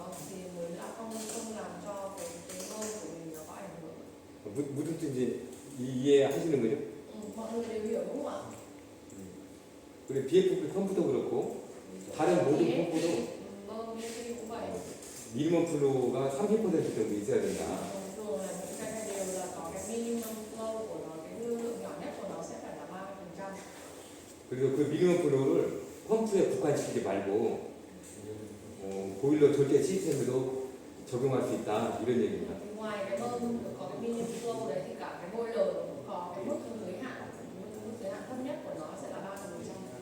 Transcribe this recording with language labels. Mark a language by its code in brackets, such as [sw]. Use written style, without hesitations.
[vi] Thì mới là không làm cho cái bơm của mình nó có ảnh hưởng. [ko] 무슨 뜻인지 이해하시는 거죠? [vi] Mọi người đều hiểu đúng không ạ? [ko] 그래 BFP 펌프도 그렇고 다른 모든 펌프도 [vi] bơm BFP cũng vậy. [ko] 미니멈 플로우가 30% 정도 있어야 된다. [vi] Rồi là những cái này đều là có cái minimum flow của nó, cái lưu lượng nhỏ nhất của nó sẽ phải là 30%. [ko] 그래서 그 미니멈 플로우를 펌프에 국한시키지 말고 보일러 절대 시스템에도 적용할 수 있다 이런 얘기입니다. [vi] Ngoài cái bơm được có cái minimum flow đấy thì cả cái boiler cũng có cái mức giới hạn thấp nhất của nó sẽ là 30%.